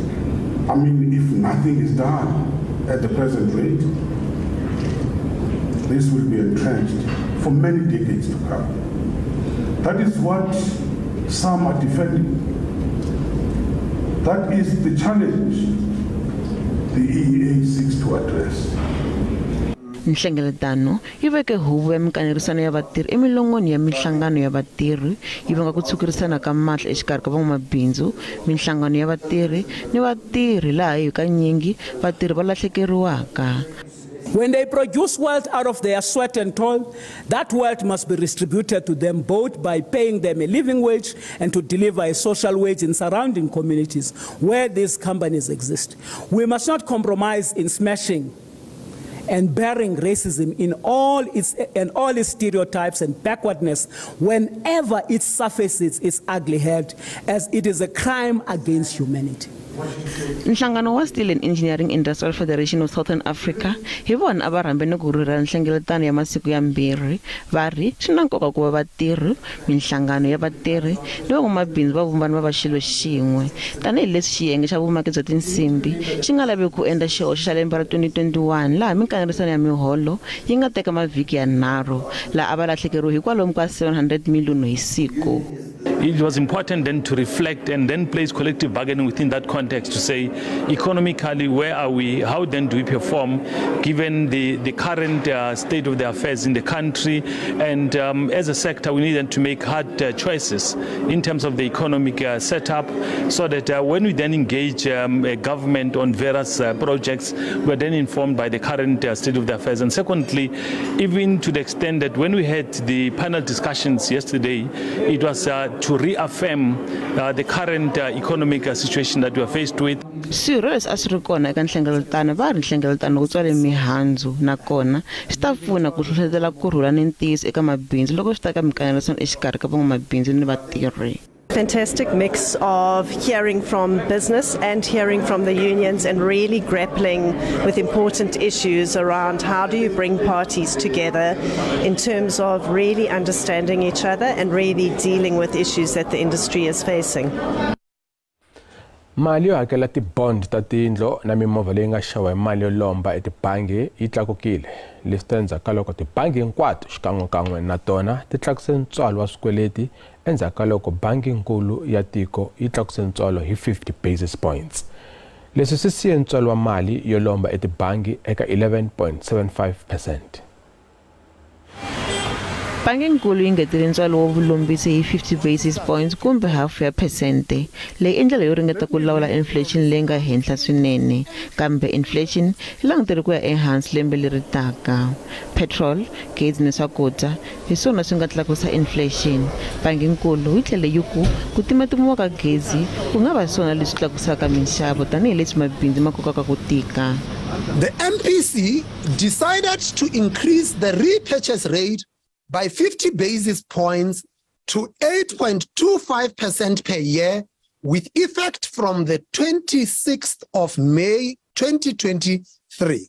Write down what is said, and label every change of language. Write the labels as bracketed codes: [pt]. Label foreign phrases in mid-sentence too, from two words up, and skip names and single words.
[en] I mean, if nothing is done at the present rate, this will be entrenched for many decades to come. That is what some are defending. That is the challenge the EEA seeks to address. [ts] Nhlengeletano yi veke Huvo ya Mikanerisano ya Vatirhi emilongweni ya mihlangano ya vatirhi yi vanga ku tsukurisana ka mahlo exikarhi ka van'wamabindzu, minhlangano ya vatirhi ni vatirhi laha hi kanyingi vatirhi va lahlekeriwaka. [en] When they produce wealth out of their sweat and toil, that wealth must be distributed to them both by paying them a living wage and to deliver a social wage in surrounding communities where these companies exist. We must not compromise in smashing and burying racism in all its stereotypes and backwardness whenever it surfaces its ugly head, as it is a crime against humanity. [ts] Nhlangano wa Steel and Engineering Industrial Federation of Southern Africa hi vona a va rhambene ku rhurhela nhlengeletano ya masiku ya mbirhi va ri swi na nkoka ku va vatirhi, minhlangano ya vatirhi ni van'wamabindzu va vumbana va va xilo xin'we tanihileswi xiyenge xa vumaki bya tinsimbi xi nga lavi ku endla xihoxo xa lembe ra 2021 laha mikanerisano ya miholo yi nga teka mavhiki ya 3 laha a va lahlekeriwe hi kwalomu ka 700 million hi siku. [en] It was important then to reflect and then place collective bargaining within that context to say, economically, where are we? How then do we perform given the current state of the affairs in the country? And as a sector, we need to make hard choices in terms of the economic setup so that when we then engage a government on various projects, we're then informed by the current state of the affairs. And secondly, even to the extent that when we had the panel discussions yesterday, it was to reaffirm the current economic situation that we are faced with. [ts] Swirho leswi a swi ri kona eka nhlengeletano va ri nhlengeletano ku tswale mihandzu nakona swi ta pfuna ku hlohlotela kurhula ni ntiyiso eka mabindzu loko swi ta ka mikanerisano exikarhi ka van'wamabindzu ni vatirhi. [en] Fantastic mix of hearing from business and hearing from the unions and really grappling with important issues around how do you bring parties together in terms of really understanding each other and really dealing with issues that the industry is facing. [ts] Mali yo hakela ti-bond ta tindlo na mimovha leyi nga xawa hi mali yo lomba etibangi yi tlakukile. Leswi ta endzhaku ka loko tibangi hinkwato xikan'wekan'we na tona ti tlakuse ntswalo wa swikweleti endzhaku ka loko bangi nkulu ya tiko yi tlakuse ntswalo hi 50 [en] basis points. [ts] leswi swi siye ntswalo wa mali yo lomba etibangi eka 11.75%. Banginkulu yi ngetele ntswalo wa vulombisi hi 50 [en] basis points [ts] kumbe half ya percent. Leyi i ndlela yo ringeta ku lawula inflation leyi nga henhla swinene, kambe inflation yi langutele ku ya ehansi lembe leri taka. Petrol, gezi ni swakudya hi swona swi nga tlakusa inflation. Banginkulu yi tlhele yi ku timatimiwa ka gezi ku nga va swona leswi tlakusaka minxavo tanihileswi mabindzu ma kokaka ku tika. [en] The MPC decided to increase the repurchase rate by 50 basis points to 8.25% per year with effect from the 26th of May 2023.